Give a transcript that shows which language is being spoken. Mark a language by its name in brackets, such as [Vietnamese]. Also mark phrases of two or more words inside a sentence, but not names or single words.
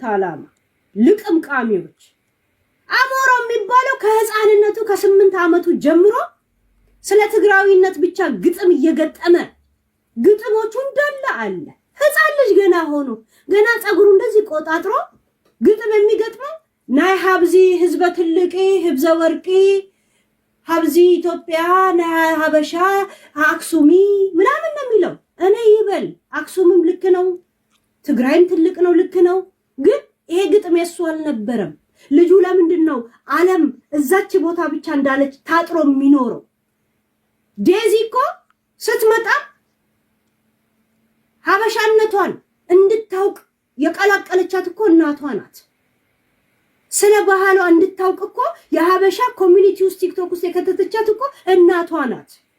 [Amharic] ዓላማ ልቅምቃሚዎች። አሞራው የሚባለው ከህፃንነቱ ከ8 ዓመቱ ጀምሮ ስለ ትግራዊነት ብቻ ግጥም እየገጠመ ግጥሞቹ እንዳለ አለ። ህፃን ልጅ ገና ሆኖ ገና ጸጉሩ እንደዚህ ቆጣጥሮ ግጥም የሚገጥመው [Tigrinya] ናይ ሀብዚ ህዝበ ትልቂ ህብዘ ወርቂ ሀብዚ ኢትዮጵያ ናይ ሀበሻ አክሱሚ [Amharic] ምናምን ነው የሚለው። እኔ ይበል አክሱምም ልክ ነው፣ ትግራይም ትልቅ ነው፣ ልክ ነው። ግን ይሄ ግጥም የሱ አልነበረም። ልጁ ለምንድን ነው ዓለም እዛች ቦታ ብቻ እንዳለች ታጥሮ የሚኖረው? ዴዚ እኮ ስትመጣ ሀበሻነቷን እንድታውቅ የቀላቀለቻት እኮ እናቷ ናት። ስለ ባህሏ እንድታውቅ እኮ የሀበሻ ኮሚኒቲ ውስጥ ቲክቶክ ውስጥ የከተተቻት እኮ እናቷ ናት።